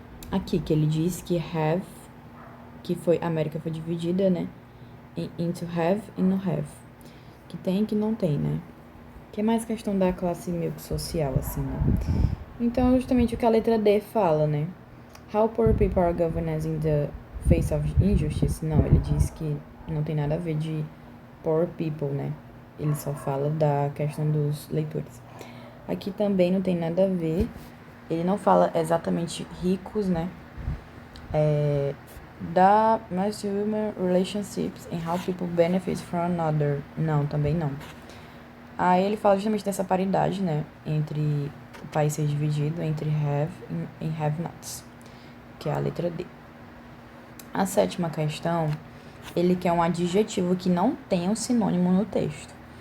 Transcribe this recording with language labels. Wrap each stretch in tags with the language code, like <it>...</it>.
<pt>Aqui, que ele diz que have, que foi, a América foi dividida, né?</pt> <en>Into have</en> <pt>e no have. Que tem e que não tem, né? Que é mais questão da classe meio que social, assim, né? Então, é justamente o que a letra D fala, né?</pt> <en>How poor people are governed in the face of injustice.</en> <pt>Não, ele diz que não tem nada a ver de poor people, né? Ele só fala da questão dos leitores. Aqui também não tem nada a ver. Ele não fala exatamente ricos, né?</pt> <en>Da mass human relationships and how people benefit from another.</en> <pt>Não, também não. Aí ele fala justamente dessa paridade, né? Entre o país ser dividido entre have e have-nots, que é a letra D. A sétima questão, ele quer um adjetivo que não tenha um sinônimo no texto.</pt>